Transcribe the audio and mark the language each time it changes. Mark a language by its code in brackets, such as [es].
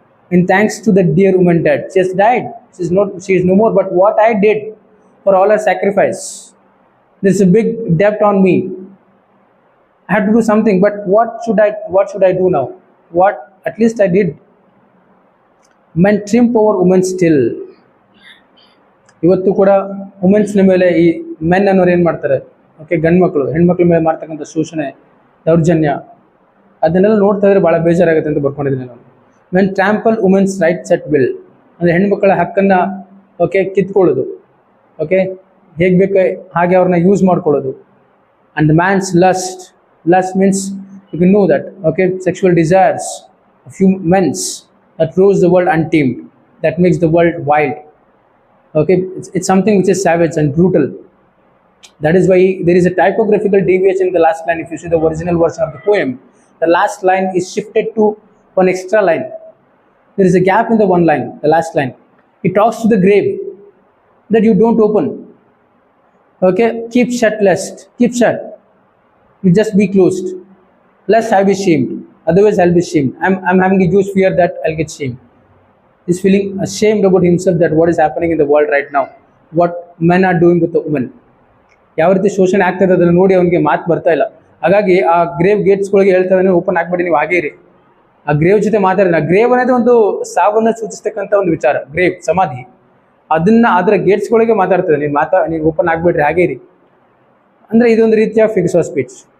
[en] In thanks to the dear woman dead, she has died. She is no more. But what I did for all her sacrifice, there's a big debt on me. I have to do something. But what should I do now? What at least I did. Men trump over women still. [kn] ಇವತ್ತು ಕೂಡ ವುಮೆನ್ಸ್ನ ಮೇಲೆ ಈ men ಅನ್ನೋರು ಏನು ಮಾಡ್ತಾರೆ, okay, ಗಂಡು ಮಕ್ಕಳು ಹೆಣ್ಮಕ್ಳ ಮೇಲೆ ಮಾಡ್ತಕ್ಕಂಥ ಶೋಷಣೆ, ದೌರ್ಜನ್ಯ, ಅದನ್ನೆಲ್ಲ ನೋಡ್ತಾ ಇದ್ರೆ ಭಾಳ ಬೇಜಾರಾಗುತ್ತೆ ಅಂತ ಬರ್ಕೊಂಡಿದ್ದೀನಿ ನಾನು. [en] men trample women's rights at will, [kn] ಅಂದರೆ ಹೆಣ್ಮಕ್ಳ ಹಕ್ಕನ್ನು ಓಕೆ ಕಿತ್ಕೊಳ್ಳೋದು, ಓಕೆ, ಹೇಗೆ ಬೇಕು ಹಾಗೆ ಅವ್ರನ್ನ ಯೂಸ್ ಮಾಡ್ಕೊಳ್ಳೋದು. [en] And the man's lust means you can know that, okay, sexual desires of men's that rules the world untamed, that makes the world wild. Okay, it's something which is savage and brutal. That is why there is a typographical deviation in the last line. If you see the original version of the poem, the last line is shifted to one extra line. There is a gap in the one line, the last line. It talks to the grave that you don't open. Okay, keep shut keep shut. You just be closed. Lest I be shamed. Otherwise I'll be shamed. I'm having a huge fear that I'll get shamed. He's feeling ashamed about himself that what is happening in the world right now, what men are doing with the women. [kn] ಯಾವ ರೀತಿ ಶೋಷಣೆ ಆಗ್ತದೆ ಅದನ್ನು ನೋಡಿ ಅವನಿಗೆ ಮಾತು ಬರ್ತಾ ಇಲ್ಲ. ಹಾಗಾಗಿ ಆ ಗ್ರೇವ್ ಗೇಟ್ಸ್ಗಳಿಗೆ ಹೇಳ್ತಾ ಇದ್ದಾನೆ, ಓಪನ್ ಆಗ್ಬೇಡಿ ನೀವು ಹಾಗೇ ಇರಿ. ಆ ಗ್ರೇವ್ ಜೊತೆ ಮಾತಾಡಿದ, ಗ್ರೇವ್ అనేది ಒಂದು ಸಾವನ್ನು ಸೂಚಿಸ್ತಕ್ಕಂಥ ಒಂದು ವಿಚಾರ, ಗ್ರೇವ್ ಸಮಾಧಿ, ಅದರ ಗೇಟ್ಸ್ಗಳಿಗೆ ಮಾತಾಡ್ತದೆ, ನೀವು ಓಪನ್ ಆಗ್ಬೇಡ್ರಿ ಹಾಗೇ ಇರಿ ಅಂದರೆ ಇದೊಂದು ರೀತಿಯ ಫಿಗರ್ಸ್ ಆಫ್ ಸ್ಪೀಚ್.